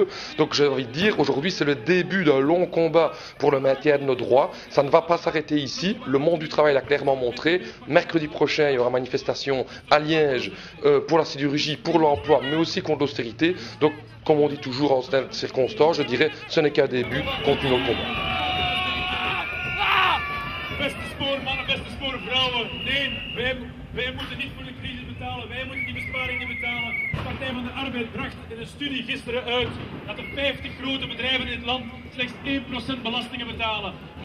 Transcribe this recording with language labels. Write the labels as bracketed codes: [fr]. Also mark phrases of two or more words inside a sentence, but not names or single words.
[fr] Donc j'ai envie de dire, aujourd'hui, c'est le début d'un long combat pour le maintien de nos droits. Ça ne va pas s'arrêter ici, le monde du travail l'a clairement montré. Mercredi prochain, il y aura manifestation à Liège pour la sidérurgie, pour l'emploi, mais aussi contre l'austérité. Donc, comme on dit toujours en cette circonstance, je dirais, ce n'est qu'un début, continuons le combat. [nl] Beste spoormannen, beste spoorvrouwen. Nee, wij moeten niet voor de crisis betalen. Wij moeten die besparingen betalen. De Partij van de Arbeid bracht in een studie gisteren uit dat er 50 grote bedrijven in het land slechts 1% belastingen betalen.